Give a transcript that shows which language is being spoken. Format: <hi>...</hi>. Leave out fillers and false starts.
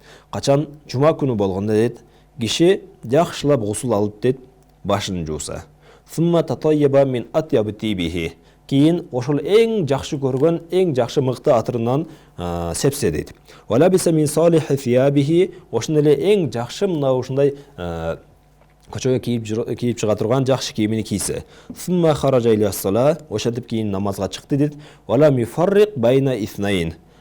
<ky>Качан жума күнү болгондо дейт, киши жакшылап гусул алып дейт, башын жууса.</ky> <ar>Сумма татайяба мин атьяби тибихи.</ar> <ky>Кийин ошол эң жакшы көргөн, эң жакшы мыкты атырынан сепсе дейт.</ky> <ar>Вала биса мин салихи фиябихи.</ar> <ky>Ошон эле эң жакшы мына ушундай көчөгө кийип чыга турган жакшы кийимини кийсе.</ky> <ar>Сумма хаража иля-сала.</ar> <ky>Ошентип кийин намазга чыкты дейт.</ky> <ar>Вала мифарриq байна иснаин.</ar>